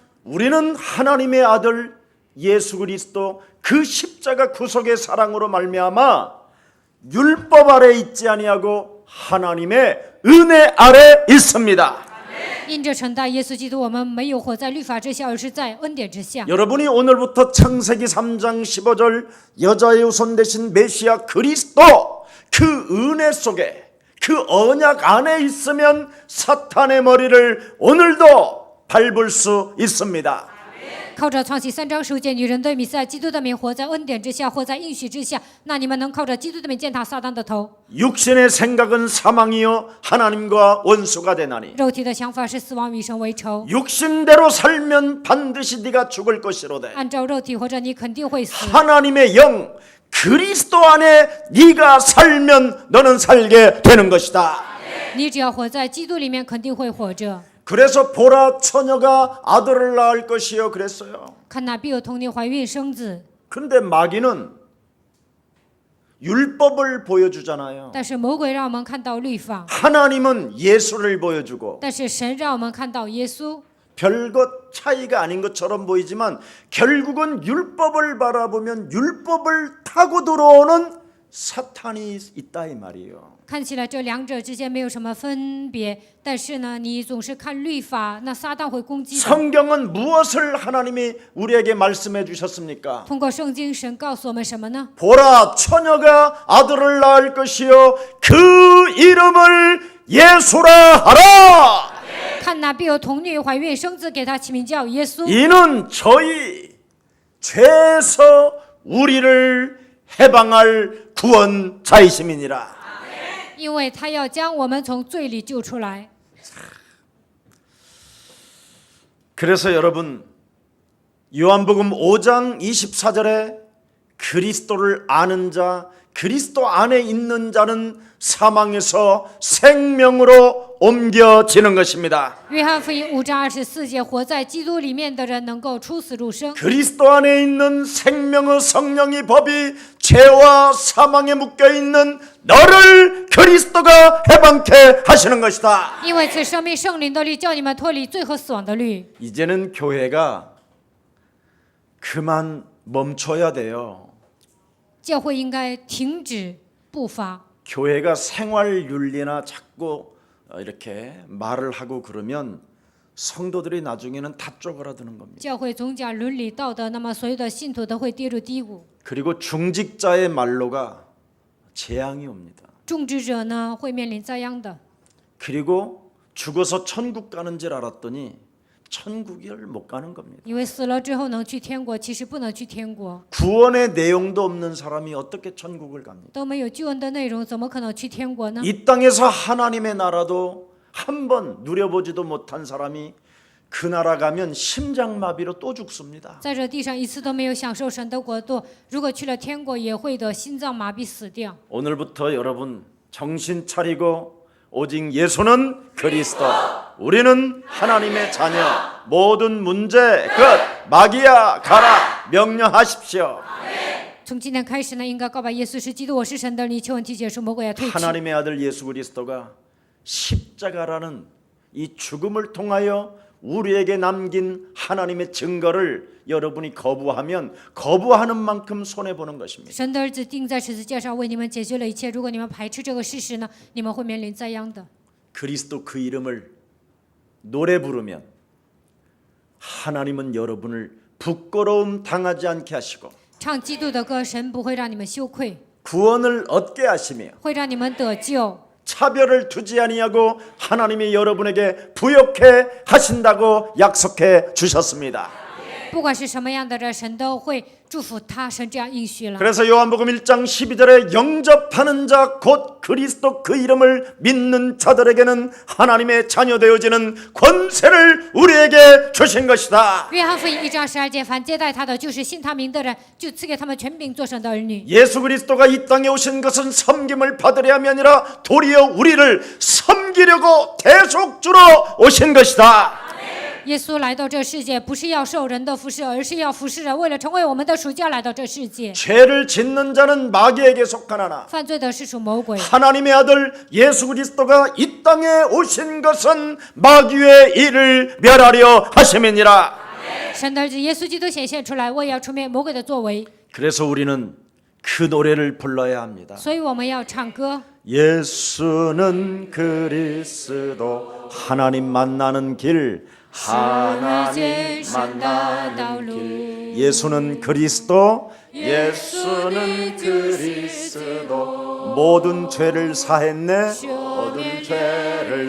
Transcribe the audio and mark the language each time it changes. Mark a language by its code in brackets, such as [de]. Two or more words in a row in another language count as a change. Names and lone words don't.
[ko] 우리는 하나님의 아들 예수 그리스도 그 십자가 구속의 사랑으로 말미암아 율법 아래 있지 아니하고 하나님의 은혜 아래 있습니다. [zh] 因着承担耶稣基督，我们没有活在律法之下，而是在恩典之下。 [ko] 여러분이 오늘부터 창세기 3장 15절 여자의 후손 되신 메시아 그리스도 그 은혜 속에 그 언약 안에 있으면 사탄의 머리를 오늘도 밟을 수 있습니다. [zh] 靠着创启3章10节，女人对弥赛亚基督的名活在恩典之下，活在应许之下。那你们能靠着基督的名践踏撒旦的头。 [ko] 육신의 생각은 사망이요 하나님과 원수가 되나니 [zh] 肉体的想法是死亡，与神为仇。 [ko] 육신대로 살면 반드시 네가 죽을 것이로되 [zh] 按照肉体活着，你肯定会死。 [ko] 하나님의 영 그리스도 안에 네가 살면 너는 살게 되는 것이다. [zh] 你只要活在基督里面，肯定会活着。 [ko] 그래서 보라 처녀가 아들을 낳을 것이요 그랬어요. [zh] 看那必有童女怀孕生子， [ko] 근데 마귀는 율법을 보여주잖아요. [zh] 但是魔鬼让我们看到律法， [ko] 하나님은 예수를 보여주고 [zh] 但是神让我们看到耶稣。 [ko] 별것 차이가 아닌 것처럼 보이지만 결국은 율법을 바라보면 율법을 타고 들어오는 사탄이 있다 이 말이에요. [zh] 看起来这两者之间没有什么分别，但是呢，你总是看律法，那撒旦会攻击的。 [ko] 성경은 무엇을 하나님이 우리에게 말씀해 주셨습니까? [zh] 通过圣经，神告诉我们什么呢？ [ko] 보라 처녀가 아들을 낳을 것이요 그 이름을 예수라 하라. [zh] 看那必有童女怀孕生子，给他起名叫耶稣。 [ko] 이는 저희 죄에서 우리를 해방할 구원자이심이니라. [zh] 因为他要将我们从罪里救出来。 [ko] 그래서 여러분 요한복음 5장 24절에 그리스도를 아는 자 그리스도 안에 있는 자는 사망에서 생명으로 옮겨지는 것입니다. [zh] 约翰福音5章24节，活在基督里面的人能够出死入生。 [ko] 그리스도 안에 있는 생명의 성령의 법이 죄와 사망에 묶여 있는 너를 그리스도가 해방케 하시는 것이다. [zh] 因为此生命圣灵的律叫你们脱离罪和死亡的律。 [ko] 이제는 교회가 그만 멈춰야 돼요. [zh] 教会应该停止步伐。 [ko] 교회가 생활 윤리나 자꾸 이렇게 말을 하고 그러면 성도들이 나중에는 다 쪼그라드는 겁니다. [zh] 教会总讲伦理道德，那么所有的信徒都会跌入低谷。 [ko] 그리고 중직자의 말로가 재앙이 옵니다. [zh] 种植者呢会面临灾殃的。 [ko] 그리고 죽어서 천국 가는 줄 알았더니 천국을 못 가는 겁니다. [zh] 因为死了之后能去天国，其实不能去天国， [ko] 구원의 내용도 없는 사람이 어떻게 천국을 갑니까? [zh] 都没有救恩的内容，怎么可能去天国呢？ [ko] 이 땅에서 하나님의 나라도 한 번 누려보지도 못한 사람이 그 나라 가면 심장마비로 또 죽습니다. [zh] 在这地上一次都没有享受神的国度，如果去了天国，也会得心脏麻痹死掉。 [ko] 오늘부터 여러분 정신 차리고 오직 예수는 그리스도 우리는 하나님의 자녀 모든 문제 끝 마귀야 가라 명령하십시오. [zh] 从今天开始呢，应该告白耶稣是基督，我是神的，你求问题结束，魔鬼要退去。 [ko] 하나님의 아들 예수 그리스도가 십자가라는 이 죽음을 통하여 우리에게 남긴 하나님의 증거를 여러분이 거부하면 거부하는 만큼 손해보는 것입니다. [zh] 神的儿子钉在十字架上，为你们解决了一切。如果你们排斥这个事实呢，你们会面临灾殃的。 [ko] 그리스도 그 이름을 노래 부르면 하나님은 여러분을 부끄러움 당하지 않게 하시고 [zh] 唱基督的歌，神不会让你们羞愧， [ko] 구원을 얻게 하시며 [zh] 会让你们得救。 [ko] 차별을 두지 아니하고 하나님이 여러분에게 부욕해 하신다고 약속해 주셨습니다. [zh] 不管是什么样的人，神都会祝福他。神这样应许了。 [ko] 그래서 요한복음 1장 12절에 영접하는 자 곧 그리스도 그 이름을 믿는 자들에게는 하나님의 자녀 되어지는 권세를 우리에게 주신 것이다. [zh] 约翰福音1章12节，凡接待他的，就是信他名的人，就赐给他们权柄做神的儿女。 [ko] 예수 그리스도가 이 땅에 오신 것은 섬김을 받으려 함이 아니라 도리어 우리를 섬기려고 대속주로 오신 것이다. [zh] 耶稣来到这世界，不是要受人的服侍，而是要服侍人，为了成为我们的属家来到这世界。 [ko] 죄를 짓는 자는 마귀에게 속하나나 [zh] 犯罪的是属魔鬼， [ko] 하나님의 아들 예수 그리스도가 이 땅에 오신 것은 마귀의 일을 멸하려 하심이니라. [zh] 神的儿子耶稣基督显现出来，为要除灭魔鬼的作为。 [ko] 그래서 우리는 그 노래를 불러야 합니다. [zh] 所以我们要唱歌。 [ko] 예수는 그리스도 하나님 만나는 길 하나님 만나는 길 예수는 그리스도 예수는 그리스도 모든 죄를 사했네 모든 죄를